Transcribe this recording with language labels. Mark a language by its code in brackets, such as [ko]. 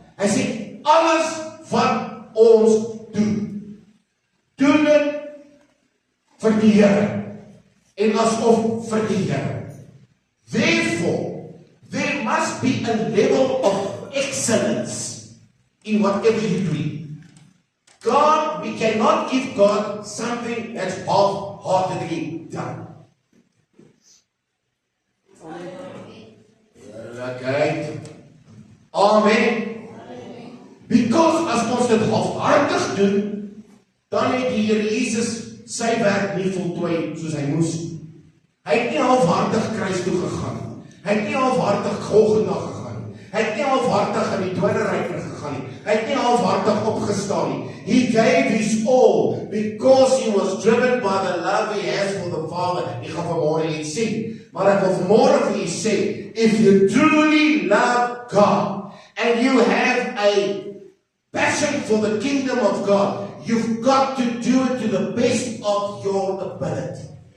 [af] Hy sê, alles wat ons doen dit vir die Here en asof vir die Here. [en] Therefore, there must be a level of excellence in whatever you do. God, we cannot give God something that's half-heartedly done. Okay. Amen. [af] Because as ons dit halfhartig doen, dan het die Here Jesus sy werk nie voltooi soos hy moes. Hy het nie halfhartig kruis toe gegaan nie. Hy het nie halfhartig Golgotha gegaan nie. Hy het nie halfhartig in die doderyk gegaan nie. Hy het nie halfhartig opgestaan nie. [en] He gave his all because he was driven by the love he has for the Father. [af] Ek gaan vanmôre iets sê, maar ek wil vanmôre vir u sê, [en] if you truly love God and you have a passion for the kingdom of God, you've got to do it to the best of your ability.